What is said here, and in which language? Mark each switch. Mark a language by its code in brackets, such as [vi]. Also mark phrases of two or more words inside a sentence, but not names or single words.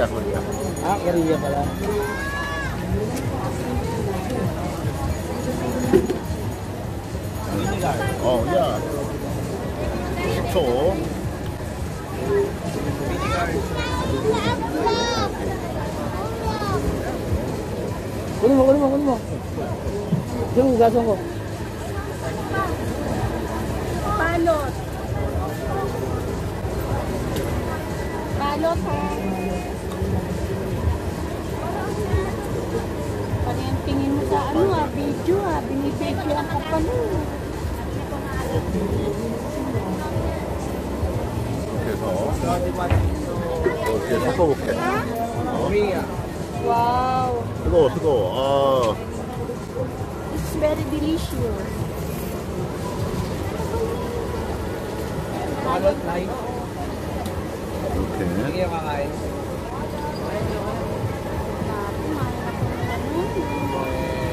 [tl] Korea pala. [ko] 야. 식초. [tl] Kunin mo. Yung gaso ko. Balot, ha? Pati yung tingin mo sa video, binibidyo ang kapalo. [ko] 그래서 이렇게 섞어볼게. Wow, 뜨거워. [en] it's very delicious. [tl] Balot live. [ko] 이렇게. [tl] Lagi yung kakain.